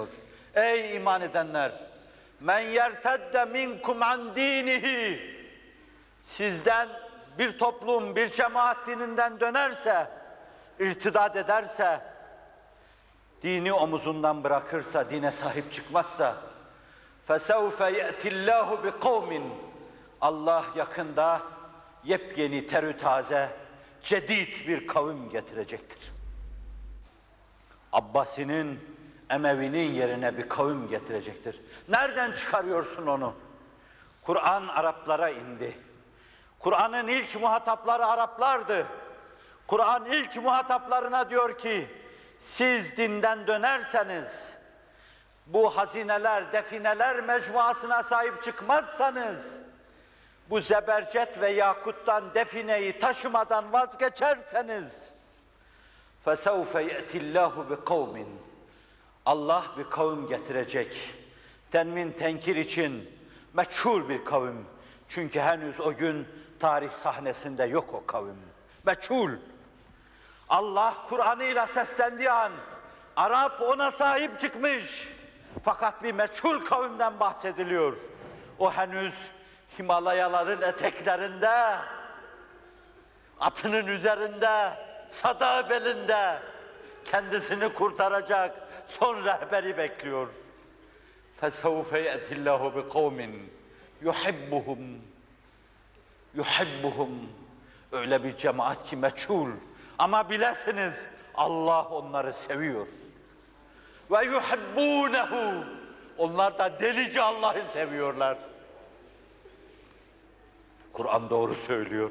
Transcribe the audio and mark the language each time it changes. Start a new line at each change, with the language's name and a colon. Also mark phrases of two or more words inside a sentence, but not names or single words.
Turkish: Ey iman edenler!
Arabic: مَن يَرْتَدَّ مِنكُمْ عَن دِينِهِ.
Turkish: Sizden bir toplum, bir cemaat dininden dönerse, irtidat ederse, dini omuzundan bırakırsa, dine sahip çıkmazsa,
Arabic: فَسَوْفَ يَأْتِ اللّٰهُ بِقَوْمٍ
Turkish: Allah yakında yepyeni, terü taze, cedid bir kavim getirecektir. Abbasi'nin, Emevi'nin yerine bir kavim getirecektir. Nereden çıkarıyorsun onu? Kur'an Araplara indi. Kur'an'ın ilk muhatapları Araplardı. Kur'an ilk muhataplarına diyor ki, siz dinden dönerseniz, bu hazineler, defineler mecmuasına sahip çıkmazsanız, bu zebercet ve yakuttan defineyi taşımadan vazgeçerseniz,
Arabic: فَسَوْفَ يَأْتِ اللّٰهُ بِقَوْمٍ
Turkish: Allah bir kavim getirecek. Tenvin tenkir için meçhul bir kavim. Çünkü henüz o gün tarih sahnesinde yok o kavim. Meçhul. Allah Kur'an'ıyla seslendiği an, Arap ona sahip çıkmış. Fakat bir meçhul kavimden bahsediliyor. O henüz Himalayaların eteklerinde, atının üzerinde, sadağı belinde kendisini kurtaracak son rehberi bekliyor.
Arabic: فَسَوْفَ يَأْتِ اللّٰهُ بِقَوْمٍ يُحِبُّهُمْ
Turkish: Öyle bir cemaat ki meçhul. Ama bilesiniz Allah onları seviyor.
Arabic: وَيُحِبُّونَهُ.
Turkish: Onlar da delice Allah'ı seviyorlar. Kur'an doğru söylüyor.